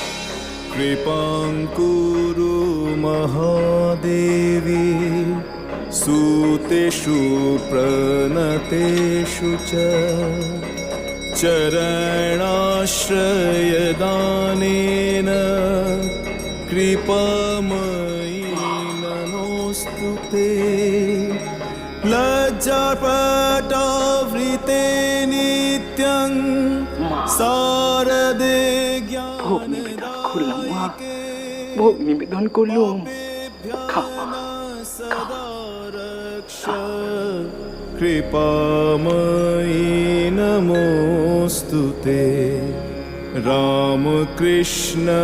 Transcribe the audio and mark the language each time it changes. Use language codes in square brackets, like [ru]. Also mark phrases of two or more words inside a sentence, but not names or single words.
[sa] कृपां कुरु महादेवी सूतेषु प्रणतेषु च चरणाश्रयदानेन कृपामयी नमोऽस्तु ते लज्जापटावृते नित्यं शारदे [bn] ভোগ নিবেদন করলাম মা, ভোগ নিবেদন করলুম। [sa] कृपामयी नमोऽस्तु ते रामकृष्ण